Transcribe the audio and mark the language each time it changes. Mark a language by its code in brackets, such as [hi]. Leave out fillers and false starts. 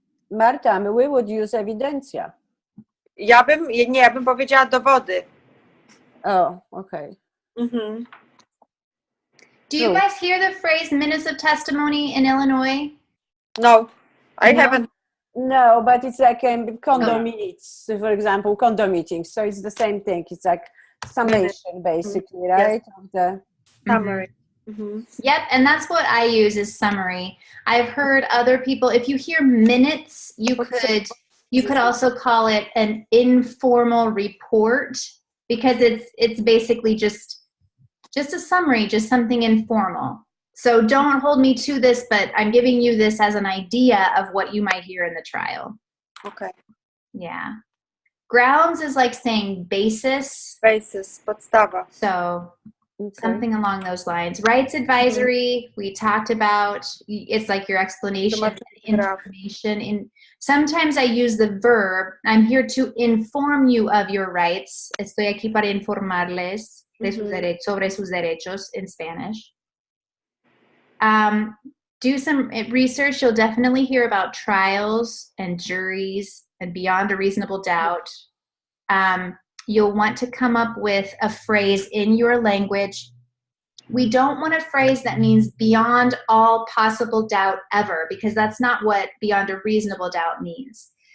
[en] Marta, we would use evidencia. [pl] Ja bym powiedziała dowody. [en] Oh, okay. Mhm. Do you guys hear the phrase minutes of testimony in Illinois? No, I No? haven't. No, but it's like condo minutes, for example, condo meetings. So it's the same thing. It's like summation, basically, right? Yes. Of the Summary. Mhm. Yep, and that's what I use as summary. I've heard other people, if you hear minutes, you could also call it an informal report, because it's basically just a summary, just something informal. So don't hold me to this, but I'm giving you this as an idea of what you might hear in the trial. Okay. Yeah. Grounds is like saying basis. Basis, podstawa. So okay. something along those lines. Rights advisory, we talked about. It's like your explanation and information. Sometimes I use the verb. I'm here to inform you of your rights. [es] Estoy aquí para informarles de sus sobre sus derechos [en] in Spanish. Do some research. You'll definitely hear about trials and juries and beyond a reasonable doubt. You'll want to come up with a phrase in your language. We don't want a phrase that means beyond all possible doubt ever, because that's not what beyond a reasonable doubt means.